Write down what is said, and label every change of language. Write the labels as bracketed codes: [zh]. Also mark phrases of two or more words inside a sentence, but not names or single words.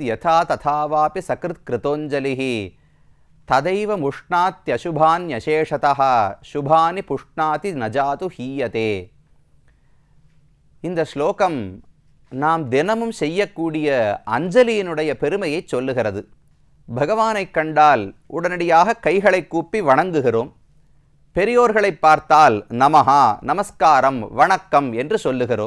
[sa] यथा तथावापि सकृत् कृतोञ्जलिः तदैव मुष्णात्यशुभान्यशेषतः शुभानि पुष्णाति न जातु ஹீயதே. [ta] இந்த ஸ்லோகம் நாம் தினமும் செய்யக்கூடிய அஞ்சலியினுடைய பெருமையை சொல்லுகிறது. பகவானை கண்டால் உடனடியாக கைகளை கூப்பி வணங்குகிறோம். பெரியோர்களை பார்த்தால் நமஹா, நமஸ்காரம், வணக்கம் என்று சொல்லுகிறோம்.